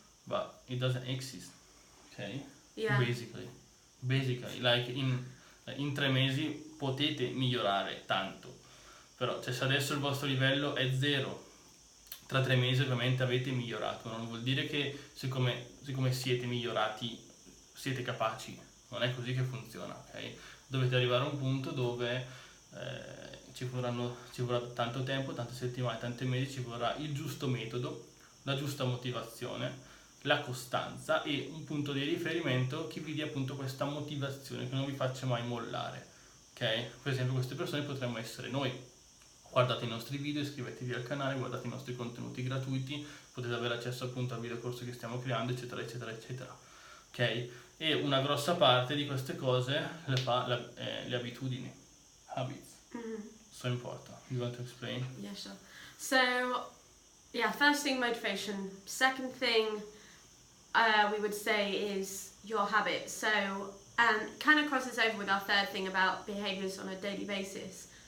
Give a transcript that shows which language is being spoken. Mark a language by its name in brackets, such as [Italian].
[English] But it doesn't exist, okay? Yeah. Basically, like [Italian] in 3 mesi potete migliorare tanto, però cioè, se adesso il vostro livello è 0, tra 3 mesi ovviamente avete migliorato, non vuol dire che siccome siete migliorati siete capaci, non è così che funziona, ok? Dovete arrivare a un punto dove ci vorrà tanto tempo, tante settimane, tanti mesi, ci vorrà il giusto metodo, la giusta motivazione, la costanza e un punto di riferimento che vi dia appunto questa motivazione, che non vi faccia mai mollare, ok? Per esempio queste persone potremmo essere noi. Guardate i nostri video, iscrivetevi al canale, guardate i nostri contenuti gratuiti, potete avere accesso appunto al video corso che stiamo creando, eccetera eccetera eccetera, ok? E una grossa parte di queste cose le fa le abitudini, [English] habits. So important. You want to explain? Yeah, sure. So, yeah, first thing, motivation. Second thing, we would say is your habits. So, and kind of crosses over with our third thing about behaviours on a daily basis.